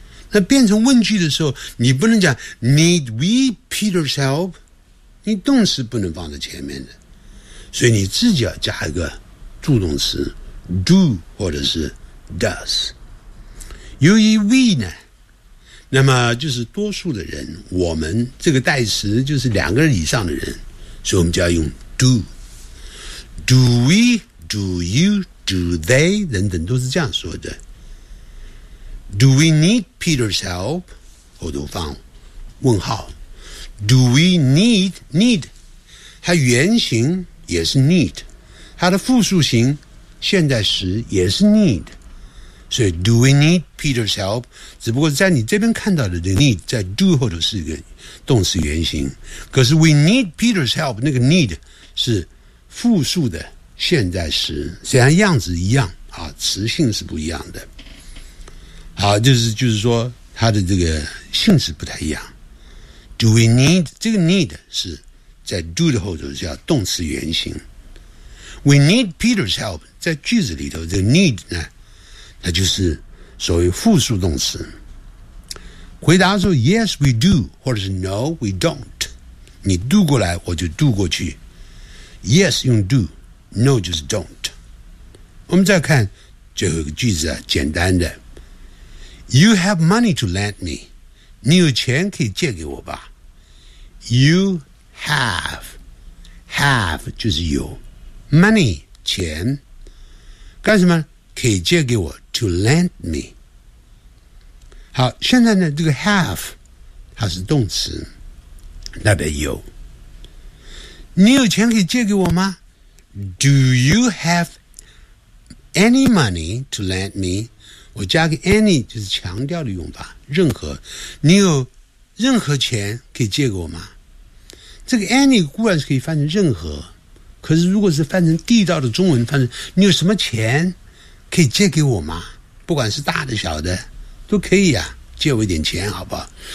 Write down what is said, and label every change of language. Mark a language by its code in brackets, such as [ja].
[zh] 那变成问句的时候，你不能讲 [en] Need we Peter's help， [zh] 你动词不能放在前面的，所以你自己要加一个助动词 Do 或者是 does。由于 we 呢，那么就是多数的人，我们这个代词就是两个人以上的人，所以我们就要用 do。 [en] Do we, do you, do they [zh] 等等都是这样说的。 [en] Do we need Peter's help， [zh] 后头放问号。 Do we need， need 它原型也是 need， 它的复数型现在时也是 need，所以 [en] Do we need Peter's help， [zh] 只不过在你这边看到的 need 在 do 后头是一个动词原形，可是 we need Peter's help 那个 need 是复数的现在时，虽然样子一样啊，词性是不一样的。好，就是说它的这个性质不太一样。 Do we need 这个 need 是在 do 的后头叫动词原形。 [en] We need Peter's help [zh] 在句子里头这个 need 呢，那就是所谓复数动词。回答说 [en] Yes we do [zh] 或者是 [en] No we don't， [zh] 你 do 过来我就 do 过去。 Yes 用 do， No 就是 don't。我们再看最后一个句子啊，简单的 [en] You have money to lend me， [zh] 你有钱可以借给我吧。 You have， Have 就是有 Money 钱干什么，可以借给我To lend me。好，现在呢这个 have 它是动词，代表有。你有钱可以借给我吗？ [en] Do you have any money to lend me， [zh] 我加个 any 就是强调的用法，任何。你有任何钱可以借给我吗？这个 any 固然是可以翻成任何，可是如果是翻成地道的中文，翻成你有什么钱可以借给我吗，不管是大的小的都可以啊，借我一点钱好不好。